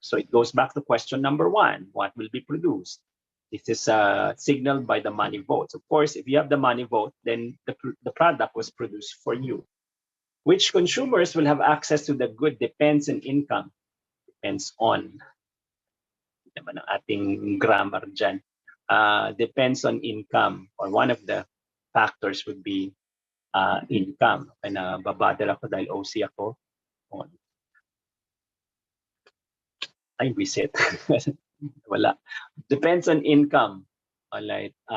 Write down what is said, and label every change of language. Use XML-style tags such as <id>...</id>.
<en>So it goes back to question number one, what will be produced? This is signaled by the money votes. Of course, if you have the money vote, then the product was produced for you. Which consumers will have access to the good depends on income. Depends on.</en> <tl>Naman ang ating grammar dyan.</tl> <en>Depends on income, or one of the factors would be income.</en> <tl>Okay, nababother ako dahil OC ako. Ay,</tl> <en>visit.</en> <tl>Wala.</tl> <en>Depends on income. Alright.</en>